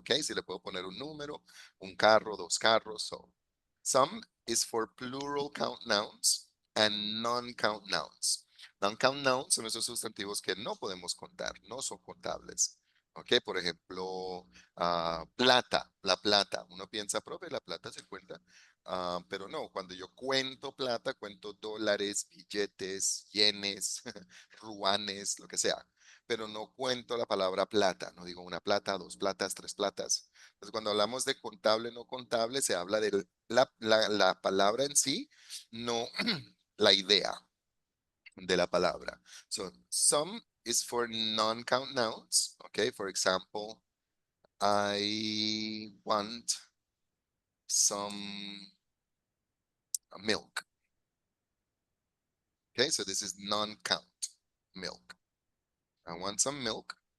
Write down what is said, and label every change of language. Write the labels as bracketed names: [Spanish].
[Spanish] Okay, si le puedo poner un número, un carro, dos carros. [English] So, some is for plural count nouns and non-count nouns. [Spanish] Non-count nouns son esos sustantivos que no podemos contar, no son contables. Ok, por ejemplo, plata, la plata. Uno piensa, profe, la plata se cuenta. Pero no, cuando yo cuento plata, cuento dólares, billetes, yenes, ruanes, lo que sea. Pero no cuento la palabra plata. No digo una plata, dos platas, tres platas. Entonces, cuando hablamos de contable, no contable, se habla de la palabra en sí, no la idea de la palabra. [English] So, some is for non-count nouns. Okay, for example, I want some milk. Okay, so this is non-count milk. I want some milk.